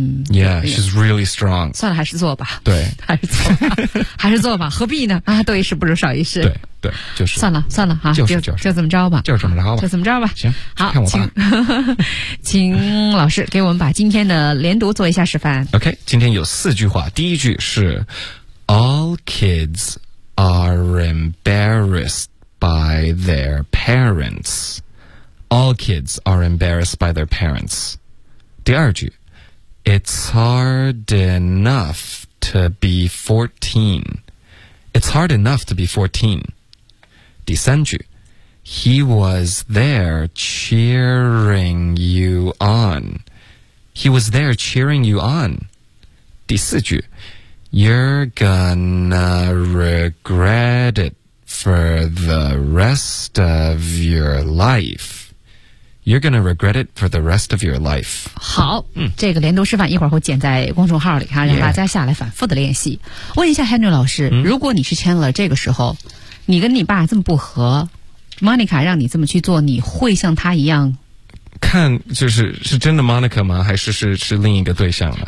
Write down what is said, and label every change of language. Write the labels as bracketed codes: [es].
[en] Yeah, she's really strong. [zh] 算了，还是做吧。对，还是做吧，何必呢？啊，多一事不如少一事。对，就是。算了，哈，就这么着吧。就这么着吧。就这么着吧。行，好，看我吧。请老师给我们把今天的连读做一下示范。 OK， 今天有四句话。第一句是 [en] ：All kids are embarrassed by their parents. All kids are embarrassed by their parents. [zh] 第二句 [en] It's hard enough to be 14. It's hard enough to be 14. [zh] 第三句 [en] He was there cheering you on. He was there cheering you on. [zh] 第四句 [en] You're gonna regret it for the rest of your life. You're gonna regret it for the rest of your life. [zh] 好，这个连读示范一会儿会剪在公众号里哈，让大家下来反复的练习。问一下 Henry 老师，如果你是 Chandler 这个时候，你跟你爸这么不和 ，Monica 让你这么去做，你会像他一样？看就是是真的 Monica 吗？还是是另一个对象呢？